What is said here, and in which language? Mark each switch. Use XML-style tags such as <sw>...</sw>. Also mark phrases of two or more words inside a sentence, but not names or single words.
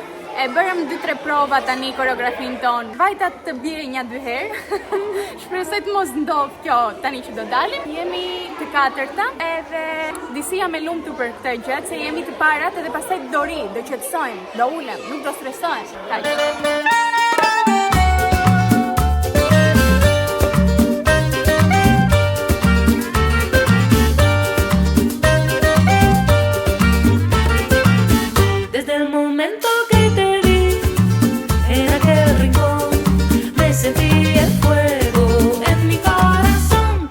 <sq>E bërëm 2-3 prova tani koreografin ton. Vajta të bjerë 1-2 herë. Shpresoj të mos ndodh kjo tani që do dalim. Jemi të 4-ta, edhe disi jam e lumtur për këtë gjë, se jemi të parat edhe pastaj do ri, do qetësojmë, do ulem, nuk do stresojmë. Kaq.</sq> <es>Desde el momento que te vi en aquel rincón, me sentí el fuego en mi corazón.</es>